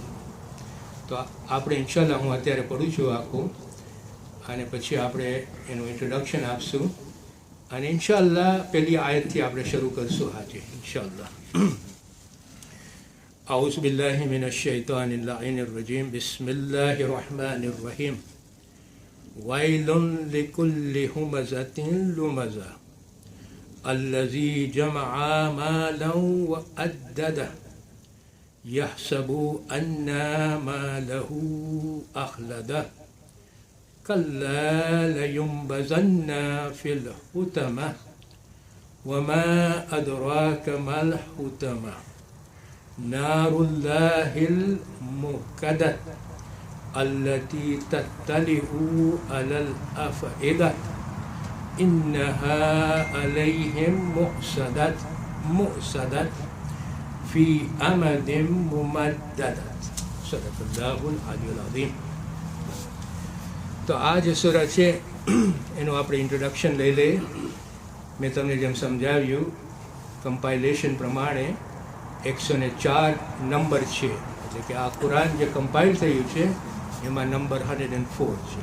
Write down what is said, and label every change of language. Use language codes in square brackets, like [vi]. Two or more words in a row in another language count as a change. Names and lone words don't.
[gu] તો આપણે ઇન્શાલ્લાહ હું અત્યારે પઢું છું આખું અને પછી આપણે એનું ઇન્ટ્રોડક્શન આપશું અને ઇન્શાલ્લાહ પહેલી આયતથી આપણે શરૂ કરશું આજે ઇન્શાલ્લાહ. [ar] أعوذ بالله من الشيطان اللعين الرجيم. بسم الله الرحمن الرحيم. ويل لكل همزة لمزة الذي جمع مالا وأدده يحسب أن ماله أخلده كلا لينبذن في الحطمة وما أدراك ما الحطمة نار الله الموقدة التي تطلع على الأفئدة إنها عليهم مؤصدة في أمد ممددة. صدق الله العلي العظيم. [gu] તો આ જે સૂરા છે એનું આપણે ઇન્ટ્રોડક્શન લઈ લઈએ. મેં તમને જેમ સમજાવ્યું કમ્પાઇલેશન પ્રમાણે 104 નંબર છે. એટલે કે આ કુરાન જે કમ્પાઇલ થયું છે એમાં નંબર 104 છે.